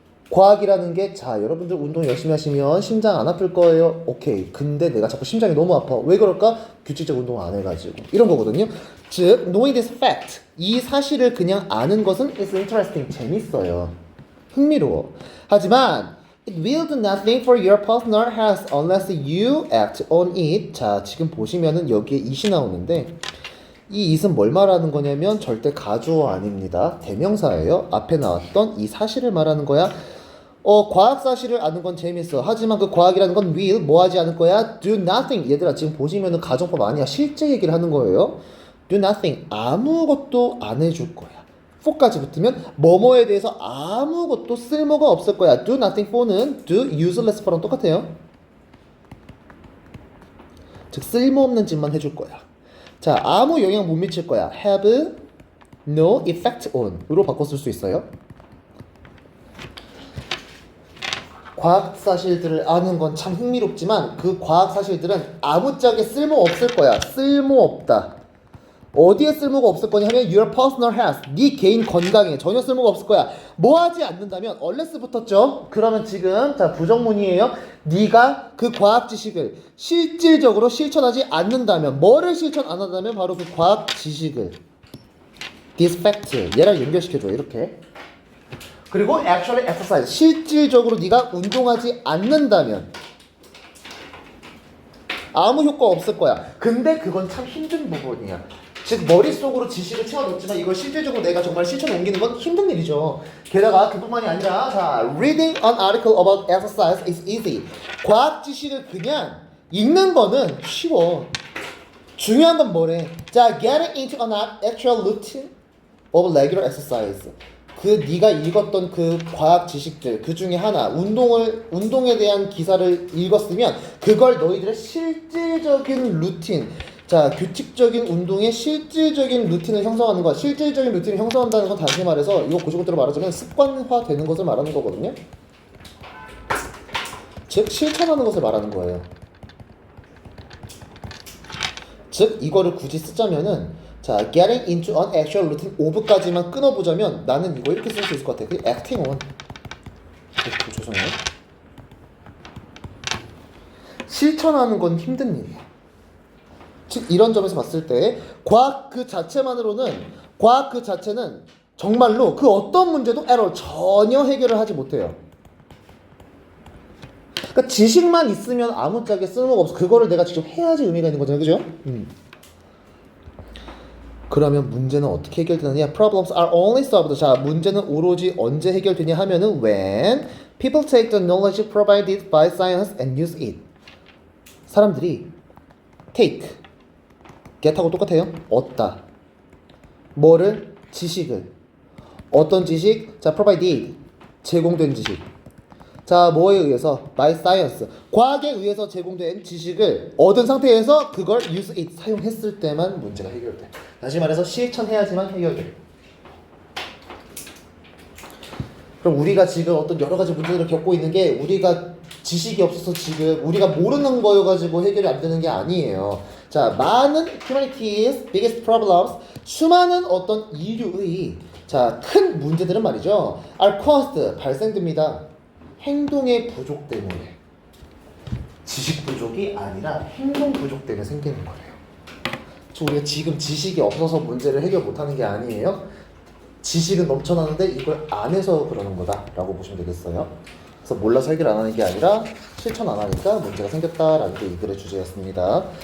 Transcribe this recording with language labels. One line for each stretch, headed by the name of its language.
Korean: 과학이라는 게, 자, 여러분들 운동 열심히 하시면 심장 안 아플 거예요. 오케이. 근데 내가 자꾸 심장이 너무 아파. 왜 그럴까? 규칙적 운동 안 해가지고. 이런 거거든요. 즉,
English: knowing this fact,
Korean: 이 사실을 그냥 아는 것은
English: is interesting,
Korean: 재밌어요. 흥미로워. 하지만
English: it will do nothing for your personal health unless you act on it.
Korean: 자, 지금 보시면은 여기에 it이 나오는데, 이 it은 뭘 말하는 거냐면 절대 가주어 아닙니다. 대명사예요. 앞에 나왔던 이 사실을 말하는 거야. 과학 사실을 아는 건 재밌어. 하지만 그 과학이라는 건 will 뭐 하지 않을 거야?
English: do nothing.
Korean: 얘들아, 지금 보시면은 가정법 아니야. 실제 얘기를 하는 거예요.
English: do nothing.
Korean: 아무것도 안 해줄 거야. for까지 붙으면 뭐뭐에 대해서 아무것도 쓸모가 없을 거야.
English: do nothing for는 do useless for랑
Korean: 똑같아요. 즉 쓸모없는 짓만 해줄 거야. 자, 아무 영향 못 미칠 거야.
English: have no effect on
Korean: 으로 바꿔 쓸 수 있어요. 과학 사실들을 아는 건 참 흥미롭지만 그 과학 사실들은 아무짝에 쓸모 없을 거야. 쓸모 없다. 어디에 쓸모가 없을 거냐 하면
English: your personal health,
Korean: 네 개인 건강에 전혀 쓸모가 없을 거야. 뭐 하지 않는다면, unless 붙었죠? 그러면 지금, 자, 부정문이에요. 네가 그 과학 지식을 실질적으로 실천하지 않는다면, 뭐를 실천 안 한다면 바로 그 과학 지식을,
English: this fact,
Korean: 얘랑 연결시켜줘. 이렇게. 그리고
English: actually exercise,
Korean: 실질적으로 네가 운동하지 않는다면 아무 효과 없을 거야. 근데 그건 참 힘든 부분이야. 즉 머릿속으로 지식을 채워놓지만 이걸 실질적으로 내가 정말 실천에 옮기는 건 힘든 일이죠. 게다가 그뿐만이 아니라, 자,
English: reading an article about exercise is easy.
Korean: 과학 지식을 그냥 읽는 거는 쉬워. 중요한 건 뭐래?
English: 자, getting into an actual routine of regular exercise.
Korean: 그 네가 읽었던 그 과학 지식들 그 중에 하나, 운동에 대한 기사를 읽었으면 그걸 너희들의 실질적인 루틴, 자, 규칙적인 운동의 실질적인 루틴을 형성하는 것. 실질적인 루틴을 형성한다는 건 다시 말해서 이거 고지고대로 말하자면 습관화되는 것을 말하는 거거든요. 즉 실천하는 것을 말하는 거예요. 즉 이거를 굳이 쓰자면은, 자,
English: getting into an actual routine of
Korean: 까지만 끊어보자면 나는 이거 이렇게 쓸 수 있을 것 같아. 그게
English: acting on.
Korean: 죄송해요. 실천하는 건 힘든 일이야. 즉 이런 점에서 봤을 때 과학 그 자체는 정말로 그 어떤 문제도 error 전혀 해결을 하지 못해요. 그러니까 지식만 있으면 아무짝에 쓸모가 없어. 그거를 내가 직접 해야지 의미가 있는 거잖아요, 그죠? 그러면 문제는 어떻게 해결되느냐?
English: Problems are only solved.
Korean: 자, 문제는 오로지 언제 해결되냐 하면은
English: when people take the knowledge provided by science and use it.
Korean: 사람들이 take, get하고 똑같아요. 얻다. 뭐를? 지식을. 어떤 지식? 자, provided, 제공된 지식. 자, 뭐에 의해서?
English: by science.
Korean: 과학에 의해서 제공된 지식을 얻은 상태에서 그걸
English: use it,
Korean: 사용했을 때만 문제가 해결돼. 다시 말해서 실천해야지만 해결돼. 그럼 우리가 지금 어떤 여러 가지 문제들을 겪고 있는 게 우리가 지식이 없어서 지금 우리가 모르는 거여가지고 해결이 안 되는 게 아니에요. 자, 많은
English: humanity's biggest problems,
Korean: 수많은 어떤 인류의 자, 큰 문제들은 말이죠.
English: are caused,
Korean: 발생됩니다. 행동의 부족 때문에. 지식 부족이 아니라 행동 부족 때문에 생기는 거예요. 우리가 지금 지식이 없어서 문제를 해결 못하는 게 아니에요. 지식은 넘쳐나는데 이걸 안 해서 그러는 거다라고 보시면 되겠어요. 그래서 몰라서 해결 안 하는 게 아니라 실천 안 하니까 문제가 생겼다라는 게 이 글의 주제였습니다.